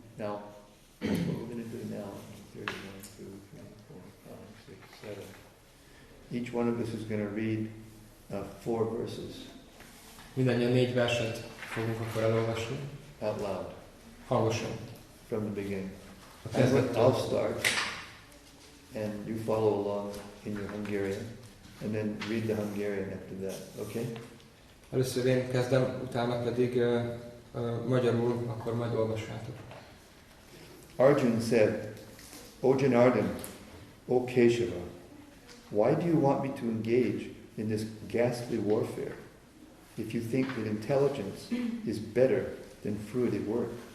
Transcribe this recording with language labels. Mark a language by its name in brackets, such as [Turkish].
[English] Now, what we're going to do now, 31, 2, 3, 4, 5, 6, 7. Each one of us is going to read 4 verses. [Hungarian] Mindannyian 4 verset fogunk akkor elolvasni. [English] Out loud. [Hungarian] Hangosan. [English] From the beginning. And I'll start. And you follow along in your Hungarian, and then read the Hungarian after that, okay? [Hungarian] Először én kezdem, utána pedig magyarul, akkor majd olvassátok. [English] Arjuna said, O Janardhan, O Keshava, why do you want me to engage in this ghastly warfare if you think that intelligence is better than fruitive work?